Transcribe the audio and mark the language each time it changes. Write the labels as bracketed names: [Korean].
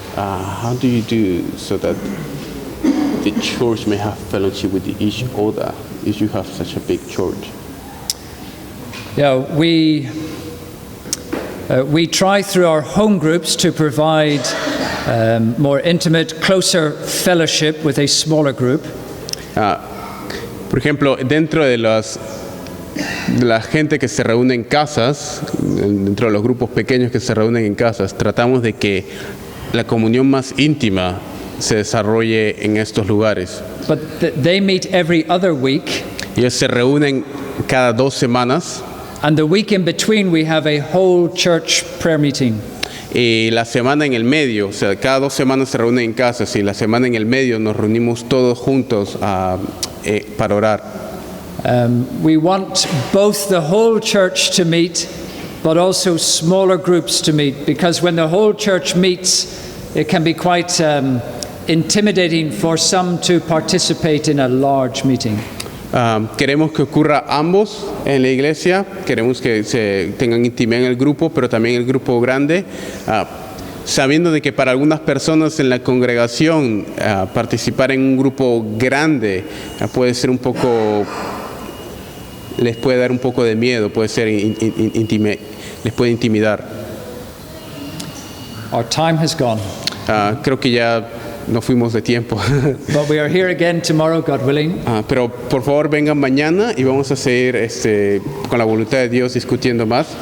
[English] How do you do so that the church may have fellowship with each other if you have such a big church? Yeah, we try through our home groups to provide more intimate, closer fellowship with a smaller group. [Spanish] Por ejemplo, dentro de la gente que se reúne en casas, dentro de los grupos pequeños que se reúnen en casas, tratamos de que la comunión más íntima se desarrolle en estos lugares. [English] But they meet every other week. [Spanish] Ellos se reúnen cada 2 semanas. [English] And the week in between we have a whole church prayer meeting. [Spanish] Y la semana en el medio, o sea, cada 2 semanas se reúnen en casas y la semana en el medio nos reunimos todos juntos para orar. [English] We want both the whole church to meet, but also smaller groups to meet, because when the whole church meets, it can be quite intimidating for some to participate in a large meeting. [Spanish] Queremos que ocurra ambos en la iglesia, queremos que se tengan intimidad en el grupo, pero también el grupo grande, sabiendo de que para algunas personas en la congregación participar en un grupo grande puede ser un poco les puede dar un poco de miedo, puede ser les puede intimidar. [English] Our time has gone. [Spanish] Creo que ya nos fuimos de tiempo. [English] But we are here again tomorrow, God willing. [Spanish] Pero por favor vengan mañana y vamos a seguir con la voluntad de Dios discutiendo más.